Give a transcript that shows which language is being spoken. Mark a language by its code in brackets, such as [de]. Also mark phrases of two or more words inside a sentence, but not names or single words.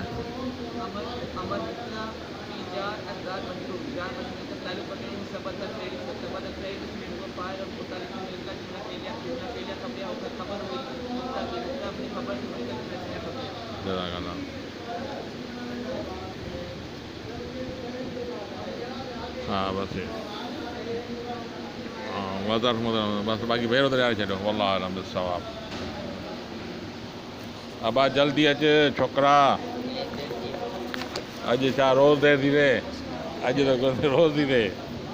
[ur] امر مبتدا فی جار ازدار مجرور جار مجرور کا تعلق بنے ثبت الفعل اس میں ہوا فاعل اور متعلق مل کر جملہ فعلیہ خبرہ ہو کر خبر ہوئی مبتدا کی مبتدا اپنی خبر سے مل کر جملہ اسمیہ خبرہ [ar] جزاک اللہ [sd] ہاں بس बस बाक़ी भेरो त ॾियारे छॾियो [ar] والله أعلم بالصواب. [sd] अबा जल्दी अच छोकिरा, अॼु छा रोज़ देरि थी थिए, अॼु त रोज़ थी थिए।